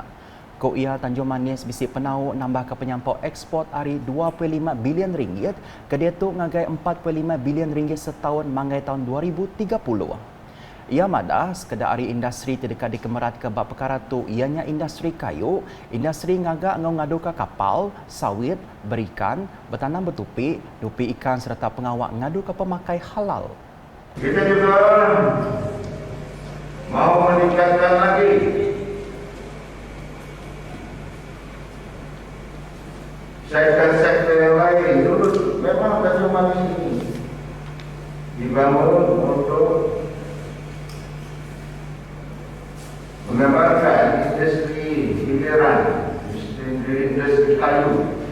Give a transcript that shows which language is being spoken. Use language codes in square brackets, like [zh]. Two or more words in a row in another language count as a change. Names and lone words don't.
[iba] Ko ia Tanjung Manis bisi penau nambah ke penyampau ekspor hari 25 bilion ringgit ke dia tu ngagai 45 bilion ringgit setahun mangai tahun 2030. Ia madah sekedar hari industri terdekat di Kemerat ke bab perkara tu ianya industri kayu, industri ngagak ngadu ke kapal, sawit, berikan, bertanam bertupi, dupi ikan serta pengawak ngadu ke pemakai halal. [ms] Kita juga mau meningkatkan lagi sektor-sektor yang lain. Dulu memang Tanjung Manis ini dibangun untuk mengembangkan industri hiliran, industri kayu.